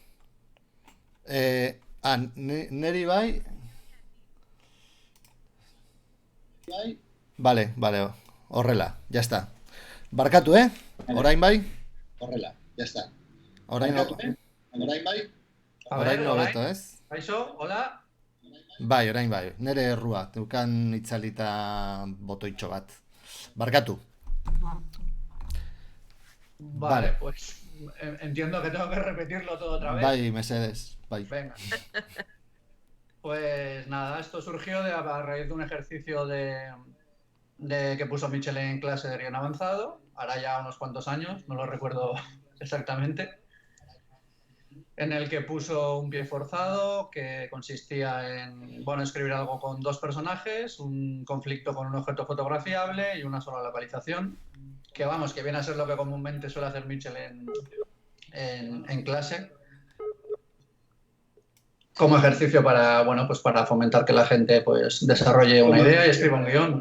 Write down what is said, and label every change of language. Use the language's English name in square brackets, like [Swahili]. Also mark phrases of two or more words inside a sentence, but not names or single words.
[Basque] Neri bai. [Spanish] Vale, vale. [Basque] Horrela, [Spanish] ya está. [Basque] Barkatu, eh? Orain bai? Horrela, [Spanish] ya está. [Basque] Orain no, Orain bai? [Spanish] A [Basque] orain [Spanish] ver, no hola. [Basque] beto, ez? Kaixo, hola. Bai, orain bai. Nere errua, teukan itzalita botoitxo bat. Barkatu. [Spanish] Vale, Vale. pues entiendo que tengo que repetirlo todo otra vez. [Basque] Bai, mesedes. Bai. [Spanish] Venga. Pues nada, esto surgió a raíz de un ejercicio de que puso Michel en clase de guión avanzado, hará ya unos cuantos años, no lo recuerdo exactamente, en el que puso un pie forzado que consistía en, bueno, escribir algo con dos personajes, un conflicto con un objeto fotografiable y una sola localización, que vamos, que viene a ser lo que comúnmente suele hacer Mitchell en clase, como ejercicio para, bueno, pues para fomentar que la gente pues desarrolle una idea y escriba un guión.